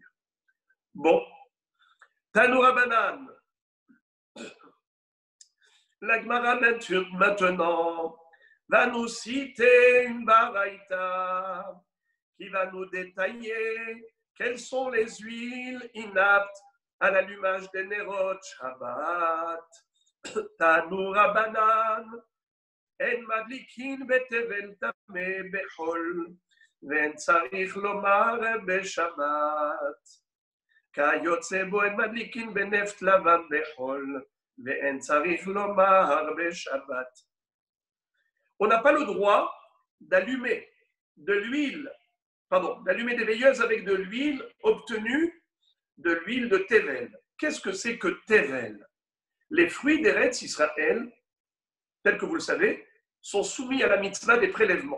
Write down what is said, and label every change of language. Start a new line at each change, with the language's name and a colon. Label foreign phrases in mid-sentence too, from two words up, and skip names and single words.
French: Bon,
Hebrew: תנו רבנן.
French: La Gemara maintenant va nous citer une baraïta qui va nous détailler quelles sont les huiles inaptes à l'allumage des
Hebrew: נרות שבת. תנו רבנן. אין מדליקין בטבל טמא בחול, ואין צריך לומר בשבת. כיוצא בו אין מדליקין בנפט לבן בחול, ואין צריך לומר בשבת.
French: On n'a pas le droit d'allumer d'allumer des veilleuses avec de l'huile obtenue de l'huile de Tevel. Qu'est-ce que c'est que Tevel? Les fruits d'Eretz Israël, tels que vous le savez, sont soumis à la mitzvah des prélèvements.